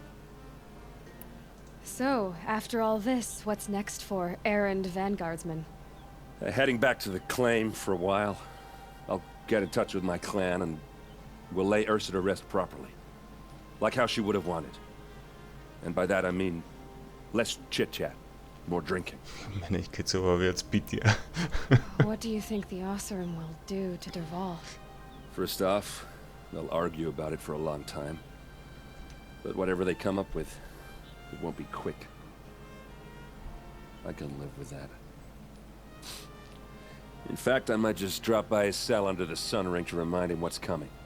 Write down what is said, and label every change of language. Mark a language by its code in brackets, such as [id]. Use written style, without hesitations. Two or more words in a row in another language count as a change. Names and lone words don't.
[en] So, after all this, what's next for errand vanguardsman? Heading back to the claim for a while. I'll get in touch with my clan and we'll lay Ursa to rest properly. Like how she would have wanted. And by that I mean less chit-chat, more drinking. [sk] Menej kecov a viac pitia. [en] What do you think the Oseram will do to Dervahl? First off, they'll argue about it for a long time. But whatever they come up with, it won't be quick. I can live with that. In fact, I might just drop by his cell under the sun ring to remind him what's coming.